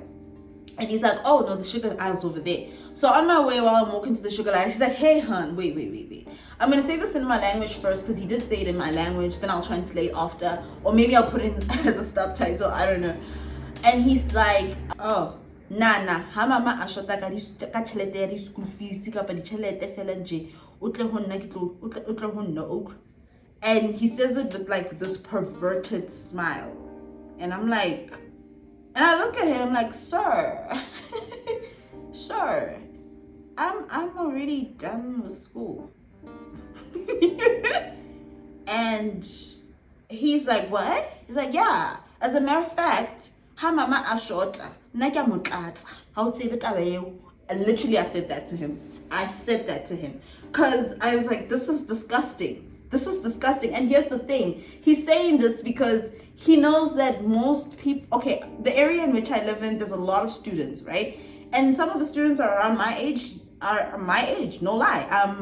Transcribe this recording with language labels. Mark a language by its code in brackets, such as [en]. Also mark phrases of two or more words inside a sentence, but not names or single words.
[en] And he's like, oh no, the sugar aisle's over there. So on my way, while I'm walking to the sugar aisle, he's like, hey hun, wait. I'm gonna say this in my language first, because he did say it in my language, then I'll translate after, or maybe I'll put it in as a subtitle, I don't know. And he's like, oh, nah, [st] ha mama a shota ka tjhelete ya di [en] school fees [st] kapa di tjhelete fela nje, o tle ho nna ke tlo o tle ho nna o. [en] And he says it with like this perverted smile, and I'm like, and I look at him like, sir, sir, I'm already done with school. And he's like, what? He's like, yeah, as a matter of fact, [st] ha mama a shota nna ke mo tlatsa ha o tsebe taba eo. [en] Literally, I said that to him because I was like, this is disgusting. And here's the thing, he's saying this because he knows that most people, okay, the area in which I live in, there's a lot of students, right? And some of the students are around my age, no lie.